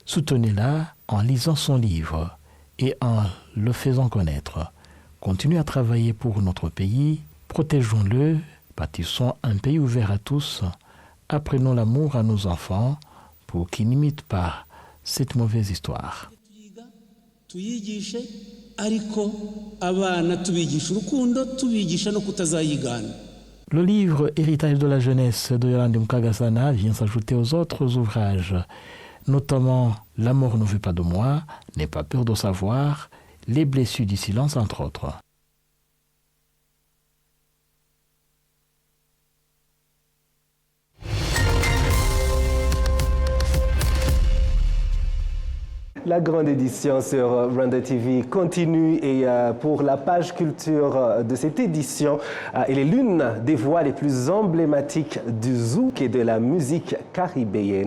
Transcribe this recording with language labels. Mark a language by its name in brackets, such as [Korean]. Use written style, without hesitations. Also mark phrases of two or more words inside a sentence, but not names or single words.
[French] Soutenez-la en lisant son livre et en le faisant connaître. continuez à travailler pour notre pays, protégeons-le, bâtissons un pays ouvert à tous, apprenons l'amour à nos enfants pour qu'ils n'imitent pas cette mauvaise histoire. [Kinyarwanda] tuyigishe ariko abana tubigisha urukundo tubigisha no kutazayigana. [French] Le livre Héritage de la jeunesse de Yolande Mukagasana vient s'ajouter aux autres ouvrages, notamment L'amour ne veut pas de moi, N'aie pas peur de savoir, Les blessures du silence, entre autres. La grande édition sur Rwanda TV continue et pour la page culture de cette édition, elle est l'une des voix les plus emblématiques du zouk et de la musique caribéenne.